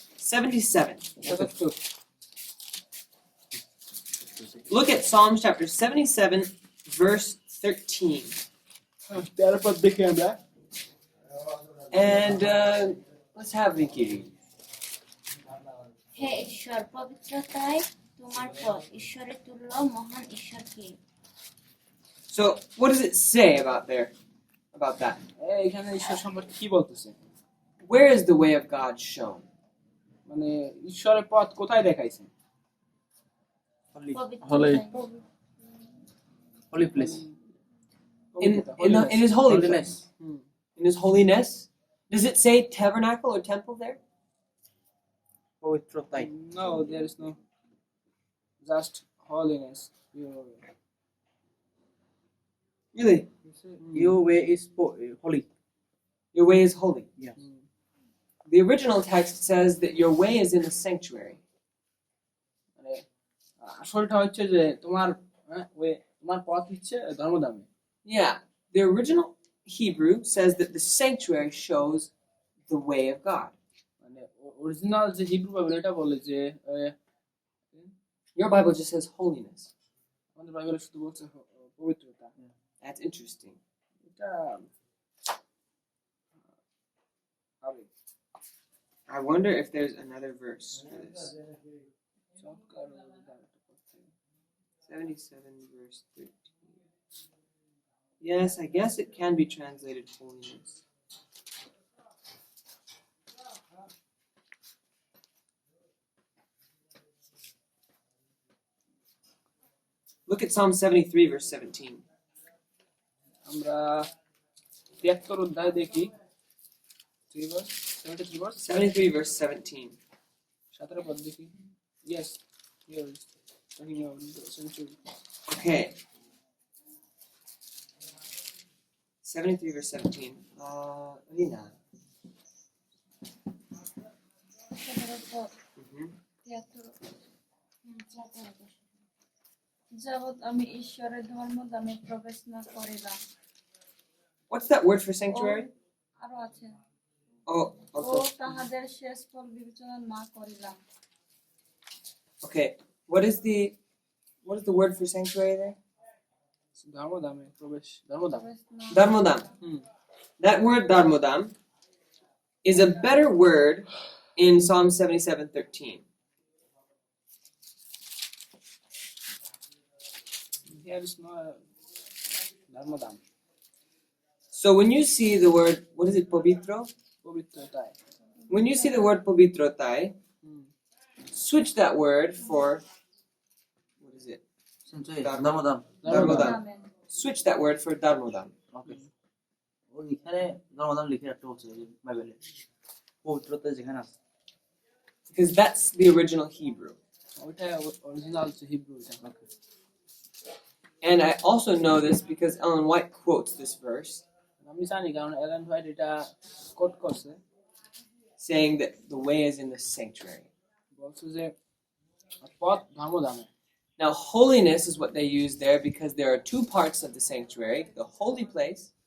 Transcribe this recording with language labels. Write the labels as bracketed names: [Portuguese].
[English] 77. 77 Look at Psalms chapter 77, verse 13. [Bangla] তারপর দেখি আমরা [English] And let's have Vicky read. [Bangla] হে ঈশ্বর, পবিত্রতায় তোমার পথ, ঈশ্বরের তুল্য মহান ঈশ্বর কে? [English] So, what does it say about that? [Bangla] এখানে ঈশ্বর সম্পর্কে কি বলতেছে? [English] Where is the way of God shown? [Bangla] মানে ঈশ্বরের পথ কোথায় দেখাইছে? পবিত্রতায়। [English] Holy place. In His holy Holiness. place. In His holiness. Does it say tabernacle or temple there? [Bangla] পবিত্রতাই। [English] No, there is no. Just holiness. Really? Your way is holy. Your way is holy. Yes. The original text says that your way is in the sanctuary. [Bangla] মানে আসলটা হচ্ছে যে তোমার তোমার পথ হচ্ছে ধর্মধামে। [English] Yeah. The original Hebrew says that the sanctuary shows the way of God. [Bangla] মানে original যে হিব্রু বাইবেল এটা বলে যে [English] Your Bible just says holiness. [Bangla] আমাদের বাইবেলে শুধু বলছে পবিত্রতা। [English] That's interesting. [Bangla] এটা আবেগ। [English] I wonder if there's another verse for this. [Bangla] চমৎকার উদাহরণ একটা করতে। [English] 77 verse 13. Yes, I guess it can be translated holiness. Look at Psalm 73 verse 17. [Bangla] আমরা 73 অধ্যায় দেখি 73 verse [English] 73 verse 17. [Bangla] 17 পদ দেখি। [English] Yes, here is talking about the century. Okay. 73 verse 17. Lina. [Bangla] 17 পদ, Mhm. 73 যাবৎ আমি ঈশ্বরের ধর্মধামে প্রবেশ না করিলাম। [English] What's that word for sanctuary? [Bangla] আরো আছে, Oh, ও [English] okay. [Bangla] তাহাদের শেষ ফল বিবেচনা না করিলাম। [English] Okay. What is the word for sanctuary there? [Bangla] ধর্মধামে প্রবেশ, ধর্মধাম। প্রবেশ না Dharmodam. Hmm. [English] That word dharmodam is a better word in Psalm 77:13. Here is no ধর্মধাম, So when you see the word, what is it, pobitro? [Bangla] পবিত্রতায়। [English] When you see the word pobitrotai, hmm. switch that word for, what is it? Sanctuary [Bangla] Dharma- ধর্মদাম। Dharmodam. ধর্মধামে। [English] Switch that word for dharmodam. [Bangla] ওকে, ওইখানে ধর্মদাম লিখে রাখতে বলছে বাইবেলে, পবিত্রতা যেখানে আছে। [English] Because that's the original Hebrew. [Bangla] ওইটা original Hebrew এটা। [English] okay, And I also know this because Ellen White quotes this verse, [Bangla] আমি জানি কারণ এলেন হোয়াইট এটা কোট করছে, [English] saying that the way is in the sanctuary. [Bangla] বলছে যে পথ ধর্মধামে। [English] Now, holiness is what they use there because there are two parts of the sanctuary, the holy place